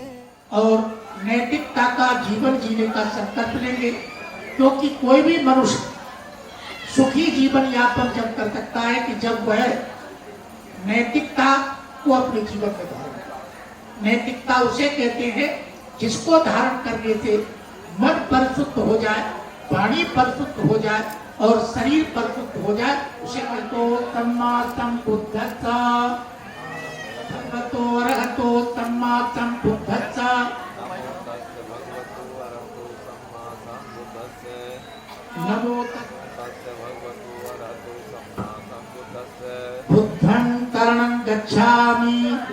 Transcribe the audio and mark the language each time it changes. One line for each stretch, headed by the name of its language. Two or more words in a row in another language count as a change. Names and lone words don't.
Hindi: और नैतिकता का जीवन जीने का संकल्प लेंगे, क्योंकि कोई भी मनुष्य सुखी जीवन यापन जब कर सकता है कि जब वह नैतिकता को अपने जीवन में धारण करे। नैतिकता उसे कहते हैं जिसको धारण करने से मन परिशुद्ध हो जाए, वाणी परिशुद्ध हो जाए और शरीर परिशुद्ध हो जाए। उसे कहते
Pali: सम्मा संबुद्धस्स, भगवतो अरहतो सम्मा संबुद्धस्स। नमो बुद्धं शरणं गच्छामि,